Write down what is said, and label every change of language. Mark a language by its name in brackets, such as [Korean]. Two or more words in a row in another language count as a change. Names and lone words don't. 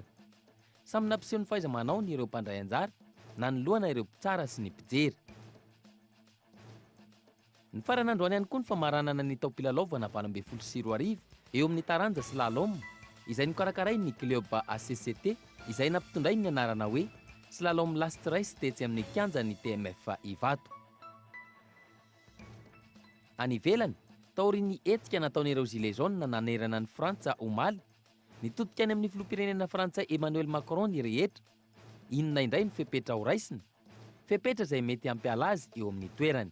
[Malagasy] Samy nampiseho ny fahaiza-manao ny ireo mpandray anjara na ny lohana ireo mpitsara sy ny mpijery. Ny farany androany ihany koa ny famaranana ny tao mpilalao-vana 24 eo amin'ny taranja slalom izay nokarakarainy ny club ACCT izay nampitondray ny anarana hoe slalom last race tetsy amin'ny kianja ny TMF Ivato. Any ivelany, taorian'ny etika nataon'ireo Gilets jaunes nanerana ny Frantsa omaly, nitodika any amin'ny filoham-pirenena frantsay Emmanuel Macron ny rehetra. Inona indray ny fepetra ho raisiny? Fepetra izay mety hampiala azy eo amin'ny toerany.